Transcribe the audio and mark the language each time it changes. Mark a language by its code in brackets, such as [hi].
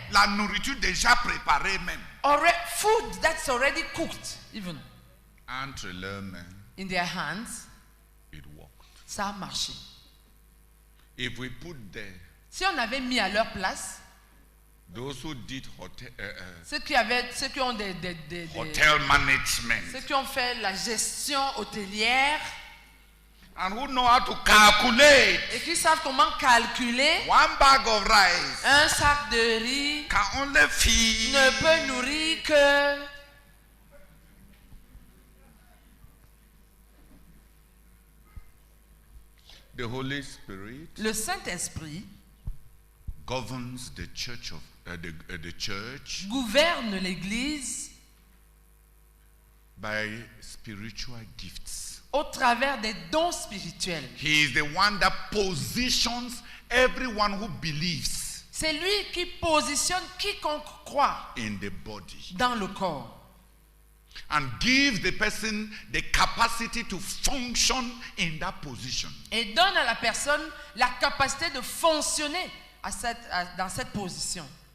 [fr] La nourriture déjà préparée même. [en] Food that's already cooked, even. [fr] Entre leurs mains. [en] In their hands. It worked. [fr] Ça a marché. [en] If we put there. [fr] Si on avait mis à leur place. [en] Those who did hotel, [fr] ceux qui ont des [en] hotel management. [fr] Ceux qui ont fait la gestion hôtelière. [en] And who know how to calculate. [fr] Et qui savent comment calculer. [en] One bag of rice. [fr] Un sac de riz. [en] Can only feed. [fr] Ne peut nourrir que. [en] The Holy Spirit. [fr] Le Saint-Esprit. [en] Governs the church of the church. [fr] Gouverne l'Église. [en] By spiritual gifts. [fr] Au travers des dons spirituels. [en] He is the one that positions everyone who believes. [fr] C'est lui qui positionne quiconque croit [en] in the body. [fr] Dans le corps. [en] And gives the person the capacity to function in that position. [fr] Et donne à la personne la capacité de fonctionner dans cette position.